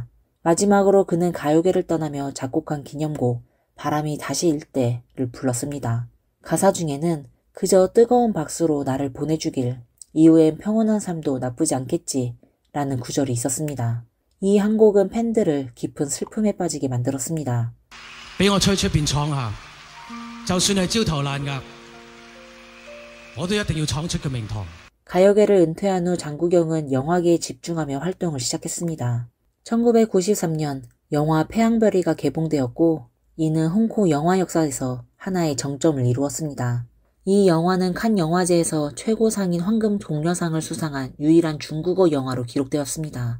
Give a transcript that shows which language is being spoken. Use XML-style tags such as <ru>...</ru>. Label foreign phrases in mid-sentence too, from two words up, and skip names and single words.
<ko>마지막으로 그는 가요계를 떠나며 작곡한 기념곡 바람이 다시 일 때를 불렀습니다. 가사 중에는 그저 뜨거운 박수로 나를 보내주길 이후엔 평온한 삶도 나쁘지 않겠지 라는 구절이 있었습니다. 이 한 곡은 팬들을 깊은 슬픔에 빠지게 만들었습니다.</ko> <yue>俾我吹出邊闖下，就算係焦頭爛額，我都一定要闖出個名堂。</yue> <ko>가요계를 은퇴한 후 장국영은 영화계에 집중하며 활동을 시작했습니다. 1993년 영화 태양별이가 개봉되었고 이는 홍콩 영화 역사에서 하나의 정점을 이루었습니다. 이 영화는 칸 영화제에서 최고상인 황금 동료상을 수상한 유일한 중국어 영화로 기록되었습니다.</ko>